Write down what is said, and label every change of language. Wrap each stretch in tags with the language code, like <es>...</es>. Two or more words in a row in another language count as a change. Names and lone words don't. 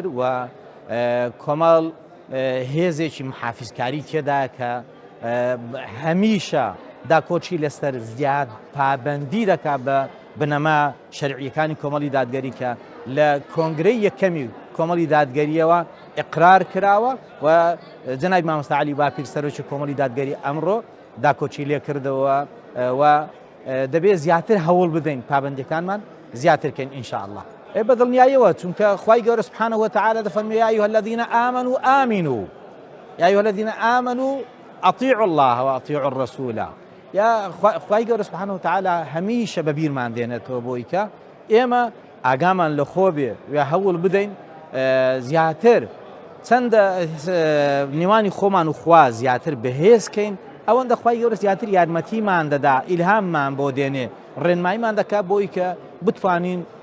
<ckb>و کۆمەڵ هێزێکی محافیزکاری تێدا کە هەمیشە داکۆچی لەسەر زیاد پابەندی دەکا بە بنەما شەرعیەکانی کۆمەڵی دادگەری کە لە کۆنگرەی یەکەمی کۆمەڵی دادگەریەوە ئقرار کراوە و جەنابی مامۆستا عەلی باپیر سەرۆکی کۆمەڵی دادگەری ئەمڕۆ داکۆچی لێ کردەوە و دەبێت زیاتر هەوڵ بدەین پابەندەکانمان زیاترکەین ئینشاءالله. بە دڵنیاییەوە چونکە خوای گەورە</ckb> <ar>سبحانه وتعالى</ar> <ckb>دەفەرمێ</ckb> <ar>یا ئەیها الذین آمنوا آمنوا یا ئەیها الذین آمنوا أطیعوا الله وأطیعوا الرسول.</ar> <ckb>یا خوای گەورە</ckb> <ar>سبحانه وتعالى</ar> <ckb>هەمیشە بە بیرمان دێنێتەوە بۆی کە ئێمە ئاگامان لە خۆ بێ و هەوڵ بدەین زیاتر چەندە نێوانی خۆمان و خوا زیاتر بەهێزکەین ئەوەندە خوای گەورە زیاتر یارمەتیمان دەدا ئیلهاممان بۆ دێنێ ڕێنماییمان دەکات بۆی کە بتوانین</ckb>